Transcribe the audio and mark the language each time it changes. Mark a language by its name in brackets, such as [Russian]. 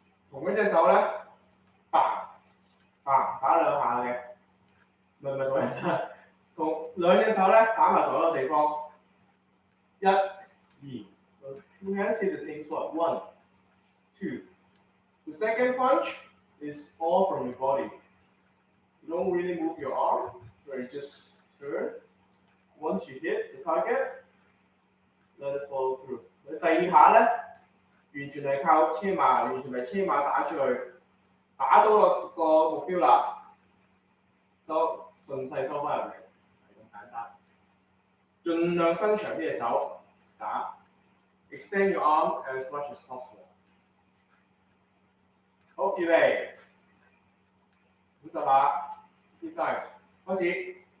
[Cantonese] 同一隻手咧，打兩下嘅，唔係同一下，同兩隻手咧打埋同一個地方，一、二 ， [English] two hands hit the same spot, 1, 2. The second punch is all from your body. You don't really move your arm, so you just turn. Once you hit the target, let it follow through. [Cantonese] 你第二下咧。完全係靠車馬，完全係車馬打出去，打到落個目標啦，就順勢收翻入嚟，係咁簡單。盡量伸長啲隻手打 ， [English] extend your arm as much as possible。 [Cantonese] 好，預備50下 ， [English] keep time， [Cantonese] 開始。